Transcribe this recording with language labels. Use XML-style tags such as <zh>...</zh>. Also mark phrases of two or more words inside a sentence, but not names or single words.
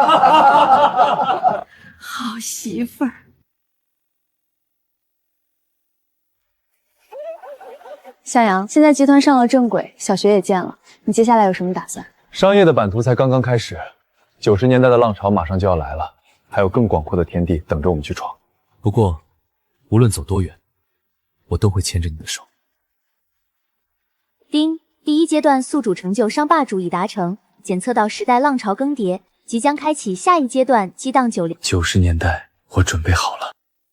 <zh>好媳妇儿。向阳，现在集团上了正轨，小学也建了，你接下来有什么打算？商业的版图才刚刚開始，90年代的浪潮馬上就要來了，還有更廣闊的天地等着我們去闖。不過，無論走多遠，我都會牽着你的手。丁，第一階段宿主成就商霸主已達成，檢測到時代浪潮更迭，即將開啟下一階段激盪90。 90年代，我準備好了。</zh>